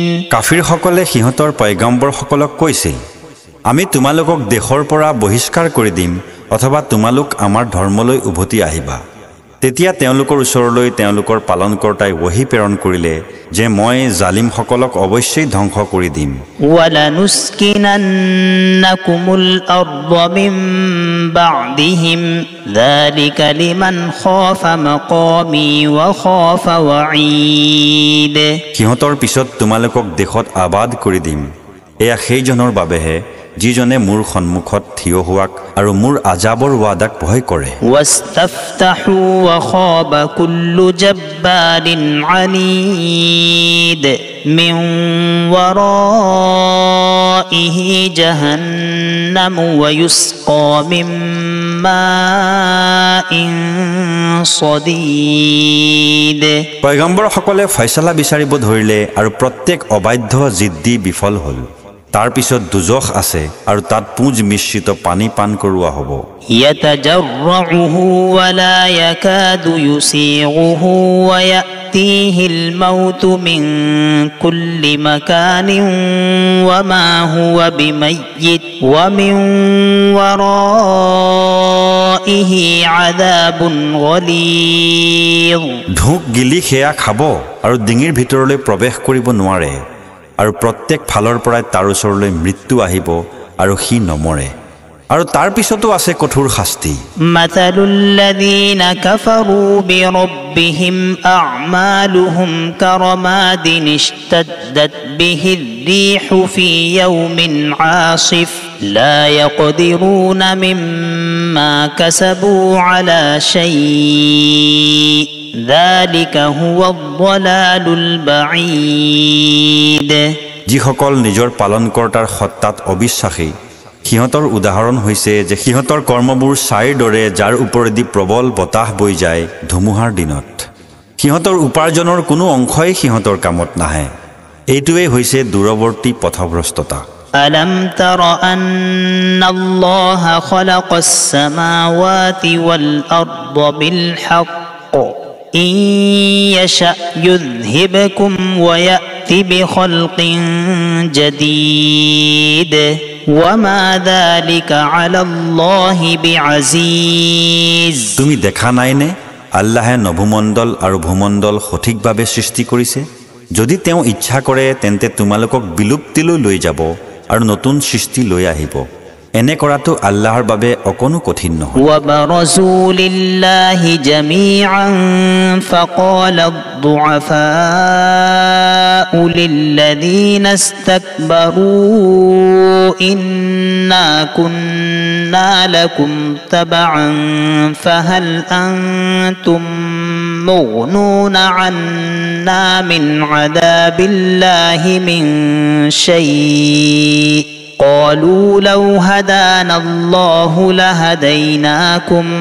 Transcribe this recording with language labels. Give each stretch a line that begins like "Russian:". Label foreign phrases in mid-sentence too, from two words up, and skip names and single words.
Assamese: কাফিৰ সকলে সিহঁতৰ পয়গম্বৰ সকলক কৈছিল আমি তোমালোকক দেশৰ পৰা বহিষ্কাৰ কৰি দিম অথবা তোমালোক আমাৰ ধৰ্মলৈ উভতি আহিবা তেতিয়া তেওঁলোকৰ ওচৰলৈ তেওঁলোকৰ পালনকৰ্তাই ওহী প্ৰেৰণ কৰিলে যে মই জালিমসকলক অৱশ্যেই ধ্বংস কৰি দিম
Arabic: وَلَنُسْكِنَنَّكُمُ الْأَرْضَ مِنْ بَعْدِهِمْ ذَلِكَ لِمَنْ خَافَ مَقَامِي وَخَافَ وَعِيدِ
Assamese: সিহঁতৰ পিছত তোমালোকক দেশত আবাদ কৰি দিম এয়া সেইজনৰ বাবেহে যিজনে মোৰ সন্মুখত থিয় হোৱাক আৰু মোৰ আজাবৰ ৱাদাক ভয় কৰে
Arabic: وَاسْتَفْتَحُوا وَخَابَ كُلُّ جَبَّارٍ عَنِيدٍ مِّن وَرَائِهِ جَهَنَّمُ وَيُسْقَى مِن مَّاءٍ صَدِيدٍ
Assamese: পয়গম্বৰসকলে ফয়সালা বিচাৰিব ধৰিলে আৰু প্ৰত্যেক অবাধ্য জিদ্দি বিফল হ'ল তাৰ পিছত দুজখ আছে আৰু তাত পুঁজ মিশ্ৰিত পানী পান কৰোৱা হ'ব
Arabic: يَتَجَرَّعُهُ وَلَا يَكَادُ يُسِيغُهُ وَيَأْتِيهِ الْمَوْتُ مِنْ كُلِّ مَكَانٍ وَمَا هُوَ بِمَيِّتٍ وَمِنْ وَرَائِهِ عَذَابٌ غَلِيظٌ
Assamese: ঢোক গিলি সেয়া খাব আৰু ডিঙিৰ ভিতৰলৈ প্ৰৱেশ কৰিব নোৱাৰে আৰু প্ৰত্যেক ফালৰ পৰাই তাৰ ওচৰলৈ মৃত্যু আহিব আৰু সি নমৰে আৰু তাৰ পিছতো আছে কঠোৰ শাস্তি
Arabic: مَثَلُ الَّذِينَ كَفَرُوا بِرَبِّهِمْ أَعْمَالُهُمْ كَرَمَادٍ اشْتَدَّتْ بِهِ الرِّيحُ فِي يَوْمٍ عَاصِفٍ لَا يَقْدِرُونَ مِمَّا كَسَبُوا عَلَى شَيْءٍ ذَلِكَ هُوَ الضَّلَالُ الْبَعِيدُ
Assamese: যিসকল নিজৰ পালনকৰ্তাৰ সত্তাত অবিশ্বাসী সিহঁতৰ উদাহৰণ হৈছে যে সিহঁতৰ কৰ্মবোৰ ছাইৰ দৰে যাৰ ওপৰেদি প্ৰবল বতাহ বৈ যায় ধুমুহাৰ দিনত সিহঁতৰ উপাৰ্জনৰ কোনো অংশই সিহঁতৰ কামত নাহে এইটোৱে হৈছে দূৰৱৰ্তী পথভ্ৰষ্টতা
Arabic: أَلَمْ تَرَ أَنَّ اللَّهَ خَلَقَ السَّمَاوَاتِ وَالْأَرْضَ بِالْحَقِّ إِن يَشَأْ يُذْهِبْكُمْ وَيَأْتِ بِخَلْقٍ جَدِيدٍ وَمَا ذَلِكَ عَلَى اللَّهِ بِعَزِيزٍ
Assamese: তুমি দেখা নাইনে আল্লাহে নভুমণ্ডল আৰু ভূমণ্ডল সঠিকভাৱে সৃষ্টি কৰিছে যদি তেওঁ ইচ্ছা কৰে তেন্তে তোমালোকক বিলুপ্তিলৈ লৈ যাব আৰু নতুন সৃষ্টি লৈ আহিব এনে কৰাটো আল্লাহৰ বাবে অকনো কঠিন নহয়
Arabic: وَبَرَزُوا لِلَّهِ جَمِيعًا فَقَالَ الضُّعَفَاءُ لِلَّذِينَ اسْتَكْبَرُوا إِنَّا كُنَّا لَكُمْ تَبَعًا فَهَلْ أَنْتُمْ مُغْنُونَ عَنَّا مِنْ عَذَابِ اللَّهِ مِنْ شَيْءٍ قالوا لو هدانا الله لهديناكم